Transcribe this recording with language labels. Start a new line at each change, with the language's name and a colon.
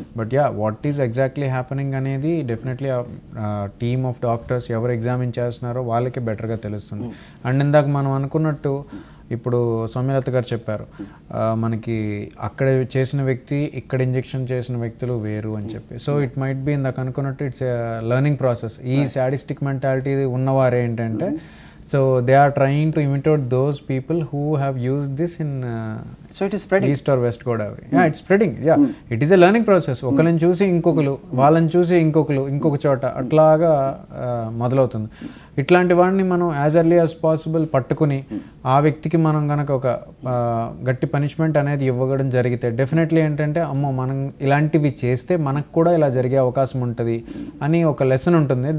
English: but ya, what is exactly happening అనేది definitely team of doctors
Telugu: ఎవరు examine చేస్తున్నారో వాళ్ళకి బెటర్గా తెలుస్తుంది. అండ్ ఇందాక మనం అనుకున్నట్టు ఇప్పుడు సౌమ్యలత గారు చెప్పారు, మనకి అక్కడ చేసిన వ్యక్తి ఇక్కడ ఇంజెక్షన్ చేసిన వ్యక్తులు వేరు అని చెప్పి.
English: so it might be
Telugu: ఇందాక అనుకున్నట్టు
English: It's learning process.
Telugu: ఈ సాడిస్టిక్ మెంటాలిటీ ఉన్నవారు ఏంటంటే,
English: so they are trying to imitate those people who have used this in so it is spreading east or west Godavari. Yeah, it's spreading. Yeah, it is a learning process.
Telugu: ఒకళ్ళని చూసి ఇంకొకరు, వాళ్ళని చూసి ఇంకొకరు, ఇంకొక చోట అట్లాగా మొదలవుతుంది. ఇట్లాంటి వాడిని మనం
English: as early as possible
Telugu: పట్టుకుని ఆ వ్యక్తికి మనం కనుక ఒక గట్టి పనిష్మెంట్ అనేది ఇవ్వడం జరిగితే డెఫినెట్లీ ఏంటంటే, అమ్మో మనం ఇలాంటివి చేస్తే మనకు కూడా ఇలా జరిగే అవకాశం ఉంటుంది అని ఒక లెసన్ ఉంటుంది.